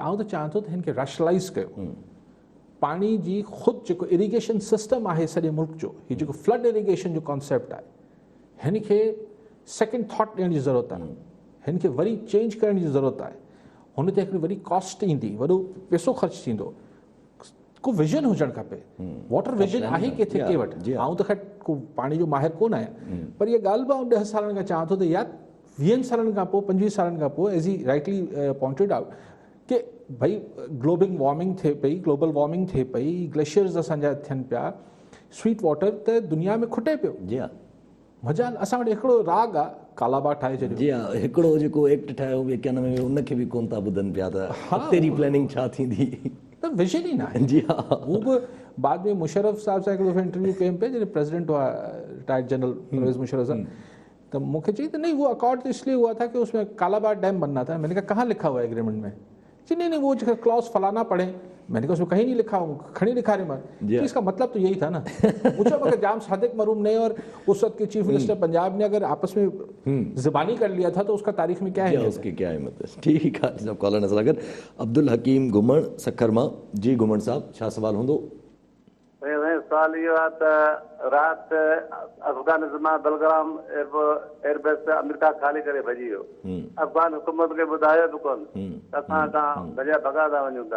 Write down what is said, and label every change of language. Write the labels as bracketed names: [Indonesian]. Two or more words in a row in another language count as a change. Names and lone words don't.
[Sindhi] आउं त चाहियां थो त हिन खे रैशनलाइज़ कयो। पाणी जी ख़ुदि जेको [English] irrigation system [Sindhi] आहे सॼे मुल्क जो, हीउ जेको [English] flood irrigation [Sindhi] जो कॉन्सेप्ट आहे, हिन खे [English] second thought [Sindhi] ॾियण जी ज़रूरत आहे, हिन खे वरी चेंज करण जी ज़रूरत आहे। हुन ते हिकिड़ी वरी कॉस्ट ईंदी, वॾो पैसो ख़र्च थींदो, को विजन हुजणु खपे। [English] water vision [Sindhi] आहे किथे के वटि। आउं त ख़ैर को पाणी जो माहिर कोन आहियां, पर इहा ॻाल्हि बि आउं 10 सालनि खां चवां थो त यार 20 सालनि खां पोइ 25 सालनि खां पोइ [English] as he rightly pointed out [Sindhi] कि भई [English] global warming [Sindhi] थिए पई, ग्लेशियर्स असांजा थियनि पिया, [English] sweet water [Sindhi] त दुनिया में खुटे पियो। जी हा, मज़ा असां वटि हिकिड़ो राग आहे कालाबाग ठाहे छॾियो। जी हा, हिकिड़ो जेको एक्ट ठाहियो 91 में उनखे बि कोन था ॿुधनि पिया त तेरी प्लानिंग छा थींदी, त विजन ई न आहे। जी हा, हू बि बाद में मुशर्रफ साहब सां हिकिड़ो इंटरव्यू कयमि पिया, जॾहिं प्रेसिडेंट हुआ [English] retired general [Sindhi] परवेज़ मुशर्रफ साहब, त मूंखे चई त [Urdu] نہیں وہ اکارڈ تو اس لیے ہوا تھا کہ اس میں کالاباغ ڈیم بننا تھا. میں نے کہا کہاں لکھا ہوا ہے ایگریمنٹ میں؟ جی نہیں وہ جو کلاز فلانا پڑھے. میں نے کہا اس میں کہیں نہیں لکھا ہوں، کھڑی لکھا رہے میں. اس کا مطلب تو یہی تھا نا. مجھے اگر جام صادق مرحوم نے اور اس وقت کے [English] chief minister [Urdu] پنجاب نے اگر آپس میں زبانی کر لیا تھا تو اس کا تاریخ میں کیا ہے? اس کی کیا ہے مطلب۔ ٹھیک ہے جناب، کالر نظر اگر عبدالحکیم گھمن سکھرما. [Sindhi] जी घुमण साहब, छा सवाल हूंदो? सवाल इहो आहे त राति अफ़गानिस्तान बलग्राम एयरबेस ते अमेरिका ख़ाली करे भॼी वियो। अफ़गान हुकूमत खे ॿुधायो बि कोन त असां खां भॻा था वञूं था।